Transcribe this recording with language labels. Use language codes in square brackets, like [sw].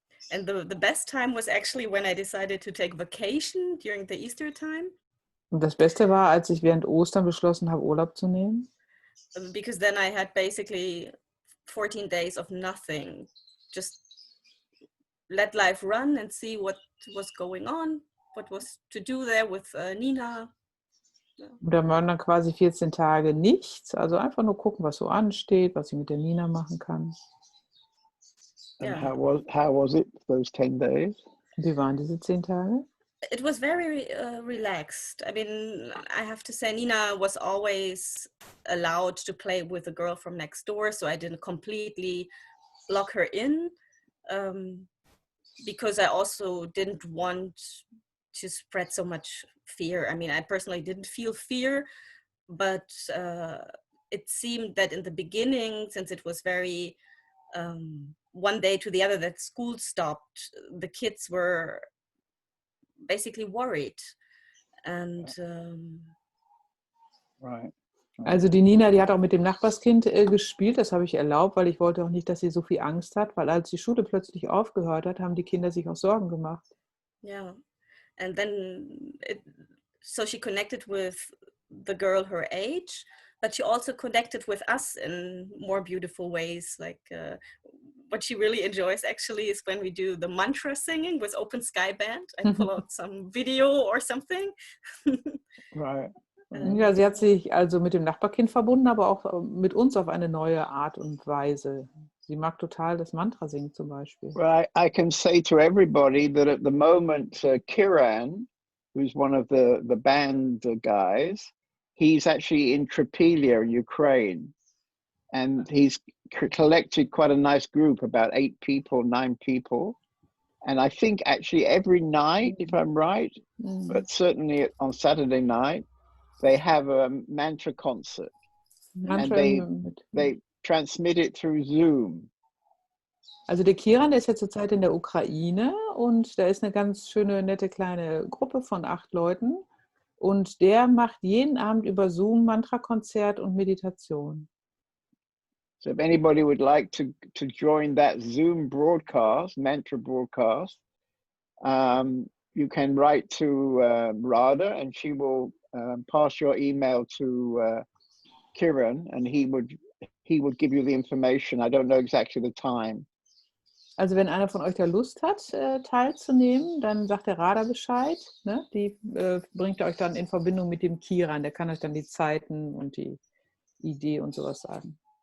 [en] and the best time was actually when I decided to take vacation during the Easter time. [de] Und das Beste war, als ich während Ostern beschlossen habe, Urlaub zu nehmen. [en] Because then I had basically 14 days of nothing. Just let life run and see what was going on, what was to do there with Nina. [de] Und da waren dann quasi 14 Tage nichts. Also einfach nur gucken, was so ansteht, was ich mit der Nina machen kann. [en] And how was it those 10 days? [de] Wie waren diese 10 Tage? [en] it was very relaxed. I mean, I have to say, Nina was always allowed to play with the girl from next door, so I didn't completely lock her in, because I also didn't want to spread so much fear. I mean, I personally didn't feel fear, but it seemed that in the beginning, since it was very one day to the other that school stopped, the kids were basically worried. And Right. [de] Also die Nina, die hat auch mit dem Nachbarskind gespielt, das habe ich erlaubt, weil ich wollte auch nicht, dass sie so viel Angst hat, weil als die Schule plötzlich aufgehört hat, haben die Kinder sich auch Sorgen gemacht. [en] yeah, and then so she connected with the girl her age, but she also connected with us in more beautiful ways. Like what she really enjoys actually is when we do the mantra singing with Open Sky Band. I pull out some video or something. Right. [de] Ja, sie hat sich also mit dem Nachbarkind verbunden, aber auch mit uns auf eine neue Art und Weise. Sie mag total das Mantra singen zum Beispiel. [en] Well, I can say to everybody that at the moment, Kiran, who's one of the band guys, he's actually in Tripelia, Ukraine. And he's collected quite a nice group, about 8 people, 9 people. And I think actually every night, if I'm right, but certainly on Saturday night, they have a mantra concert. Mantra and they transmit it through Zoom. [de] Also der Kiran, der ist ja zurzeit in der Ukraine und da ist eine ganz schöne, nette kleine Gruppe von 8 Leuten und der macht jeden Abend über Zoom Mantra-Konzert und Meditation. [en] So if anybody would like to join that Zoom broadcast, mantra broadcast, you can write to Radha and she will pass your email to Kiran and he would give you the information. I don't know exactly the time. [de] Also wenn einer von euch da Lust hat, teilzunehmen, dann sagt der Radha Bescheid. Ne? Die bringt euch dann in Verbindung mit dem Kiran. Der kann euch dann die Zeiten und die Idee und sowas sagen.